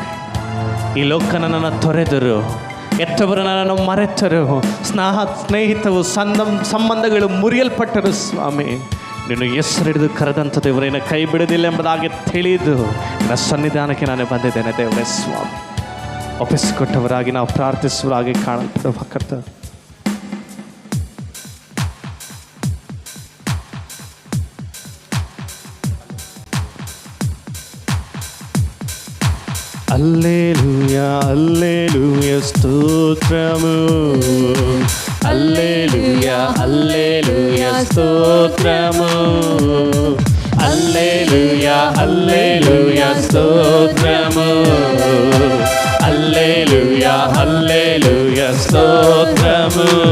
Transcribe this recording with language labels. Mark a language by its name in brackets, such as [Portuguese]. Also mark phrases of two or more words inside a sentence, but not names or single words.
[Kannada] ಈ ಲೋಕ ನನ್ನನ್ನು ತೊರೆದರು, ಎತ್ತವರು ನನ್ನನ್ನು ಮರೆತರು, ಸ್ನೇಹಿತವು ಸಂಬಂಧಗಳು ಮುರಿಯಲ್ಪಟ್ಟರು ಸ್ವಾಮಿ. ನೀನು ಹೆಸರಿಡಿದು ಕರೆದಂಥ ದೇವರೇನ ಕೈ ಬಿಡೋದಿಲ್ಲ ಎಂಬುದಾಗಿ ತಿಳಿದು ನನ್ನ ಸನ್ನಿಧಾನಕ್ಕೆ ನಾನು ಬಂದಿದ್ದೇನೆ ದೇವರೇ ಸ್ವಾಮಿ. ಒಪ್ಪಿಸಿಕೊಟ್ಟವರಾಗಿ ನಾವು ಪ್ರಾರ್ಥಿಸುವರಾಗಿ ಕಾಣಲ್ಪಡುವ ಕರ್ತವ್ಯ. [Telugu] హల్లెలూయా హల్లెలూయా స్తోత్రము, హల్లెలూయా హల్లెలూయా స్తోత్రము, హల్లెలూయా హల్లెలూయా స్తోత్రము, హల్లెలూయా హల్లెలూయా స్తోత్రము.